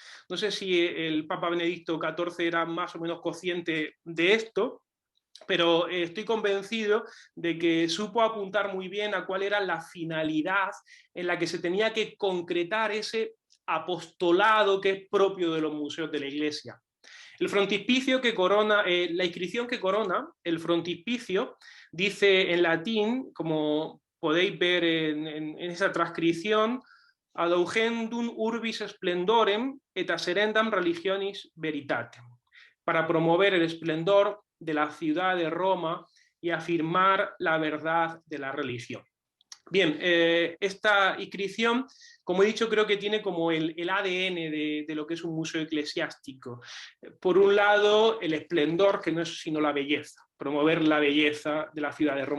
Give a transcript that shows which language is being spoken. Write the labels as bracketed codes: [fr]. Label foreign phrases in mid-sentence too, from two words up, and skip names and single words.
[es] No sé si el Papa Benedicto XIV era más o menos consciente de esto, pero estoy convencido de que supo apuntar muy bien a cuál era la finalidad en la que se tenía que concretar ese apostolado que es propio de los museos de la Iglesia. El frontispicio que corona, la inscripción que corona el frontispicio dice en latín, como podéis ver en esa transcripción, [la] ad augendum urbis splendorem et asserendam religionis veritatem, [es] para promover el esplendor de la ciudad de Roma y afirmar la verdad de la religión. Bien, esta inscripción, como he dicho, creo que tiene como el ADN de lo que es un museo eclesiástico. Por un lado, el esplendor, que no es sino la belleza, promover la belleza de la ciudad de Roma.